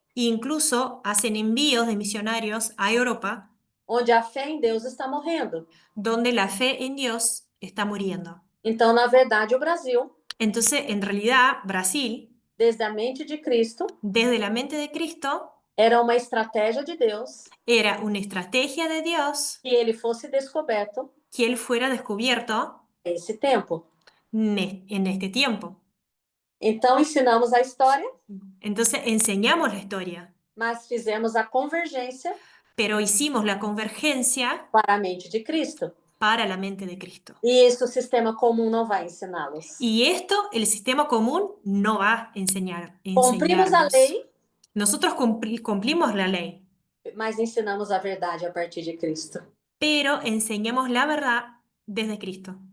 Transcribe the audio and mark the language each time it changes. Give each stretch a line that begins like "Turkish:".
Spanish: e incluso hacen envíos de misionarios a Europa,
Portuguese: onde a fé em Deus está morrendo.
Spanish: donde la fe en Dios está muriendo.
Portuguese: Então, na verdade, o Brasil
Spanish: Entonces, en realidad, Brasil,
Portuguese: desde a mente de Cristo,
Spanish: desde la mente de Cristo,
Portuguese: era uma estratégia de Deus
Spanish: era una estrategia de Dios
Portuguese: que ele fosse descoberto
Spanish: que Él fuera descubierto
Portuguese: nesse tempo.
Spanish: en este tiempo.
Portuguese: Então, ensinamos a história,
Spanish: Entonces, enseñamos la historia,
Portuguese: mas fizemos a convergência
Spanish: pero hicimos la convergencia
Portuguese: para a mente de Cristo.
Spanish: para la mente de Cristo.
Portuguese: E isso o sistema comum não vai ensiná-los.
Spanish: Y esto el sistema común no va a
Portuguese: Cumprimos a
Spanish: enseñarnos.
Portuguese: lei,
Spanish: Nosotros cumplimos la ley,
Portuguese: mas ensinamos a verdade a partir de Cristo.
Spanish: pero enseñamos la verdad desde Cristo.